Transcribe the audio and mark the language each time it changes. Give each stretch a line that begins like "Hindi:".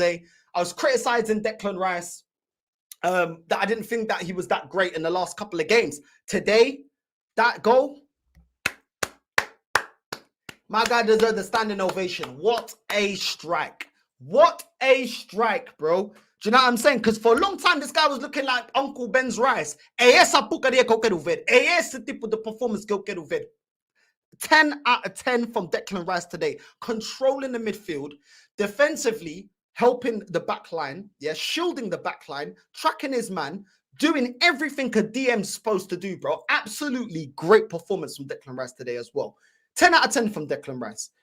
English: I was criticizing Declan Rice that I didn't think that he was that great in the last couple of games. Today, that goal, my guy deserved a standing ovation. What a strike. What a strike, bro. Do you know what I'm saying? Because for a long time, this guy was looking like Uncle Ben's Rice.
Portuguese: É essa porcaria que eu quero ver. É esse tipo de performance que eu quero ver.
English: 10 out of 10 from Declan Rice today. Controlling the midfield, defensively, helping the back line, yeah, shielding the back line, tracking his man, doing everything a DM's supposed to do, bro. Absolutely great performance from Declan Rice today as well. 10 out of 10 from Declan Rice.